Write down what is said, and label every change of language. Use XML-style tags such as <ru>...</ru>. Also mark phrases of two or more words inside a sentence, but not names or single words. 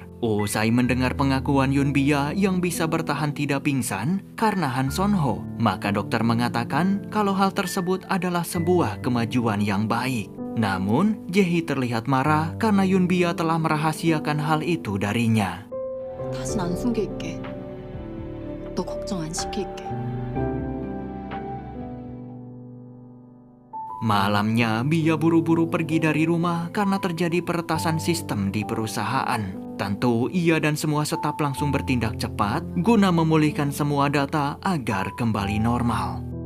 <id>Usai mendengar pengakuan Yun Bia yang bisa bertahan tidak pingsan karena Han Son-ho, maka dokter mengatakan kalau hal tersebut adalah sebuah kemajuan yang baik. Namun, Jae-hee terlihat marah karena Yun Bia telah merahasiakan hal itu darinya.</id> <ko>다신 안 숨길게. 너 걱정 안 시킬게.</ko> <id>Malamnya, Bia buru-buru pergi dari rumah karena terjadi peretasan sistem di perusahaan. Tentu, ia dan semua staf langsung bertindak cepat guna memulihkan semua data agar kembali normal.</id>